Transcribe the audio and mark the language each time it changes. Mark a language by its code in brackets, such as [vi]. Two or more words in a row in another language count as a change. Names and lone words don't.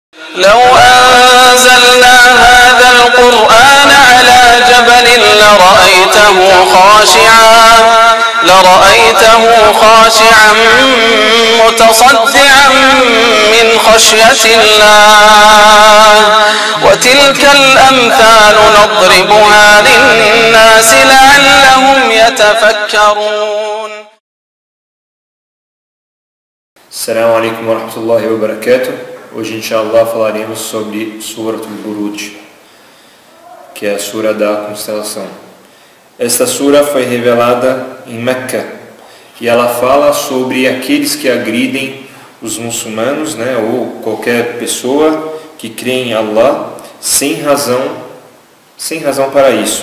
[ar] لو أنزلنا هذا القرآن على جبل لرأيته خاشعا متصدعا من خشية الله وتلك الأمثال نضربها للناس لعلهم يتفكرون. السلام عليكم ورحمة الله وبركاته. [pt] Hoje, inshallah, falaremos sobre Surat al-Buruj, que é a Sura da Constelação. Esta Sura foi revelada em Meca e ela fala sobre aqueles que agridem os muçulmanos, ou qualquer pessoa que crê em Allah sem razão para isso.